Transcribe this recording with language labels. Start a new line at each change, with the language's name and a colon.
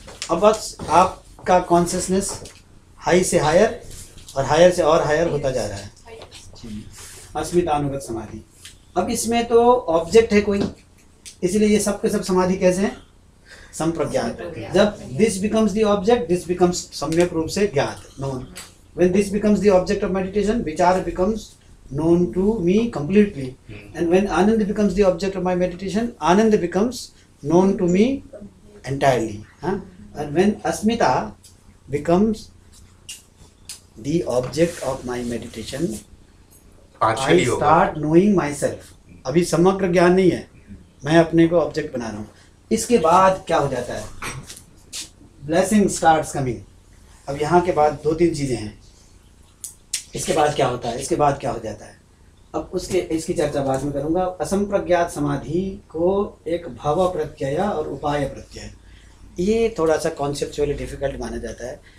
Hindi: अब बस आपका कॉन्शियसनेस हाई से हायर और हायर से और हायर होता जा रहा है। अस्मितानुगत समाधि। अब इसमें तो ऑब्जेक्ट है कोई, इसलिए ये सब के सब समाधि कैसे हैं? संप्रज्ञात।
English: जब this becomes the object, this becomes सम्यक रूप से ज्ञात, known. When this becomes the object of meditation, विचार becomes known to me completely, and when Anand becomes the object of my meditation, Anand becomes known to me entirely. And when Asmita becomes the object of my meditation, I start knowing myself.
Hindi: अभी समग्र ज्ञान नहीं है, मैं अपने को object बना रहा हूँ। इसके बाद क्या हो जाता है? Blessing starts coming. अब यहाँ के बाद 2-3 चीजें हैं। इसके बाद क्या होता है? इसके बाद क्या हो जाता है? अब इसकी चर्चा बाद में करूंगा। असंप्रज्ञात समाधि को एक भाव प्रत्यय और उपाय प्रत्यय, ये थोड़ा सा कॉन्सेप्चुअली डिफिकल्ट माना जाता है।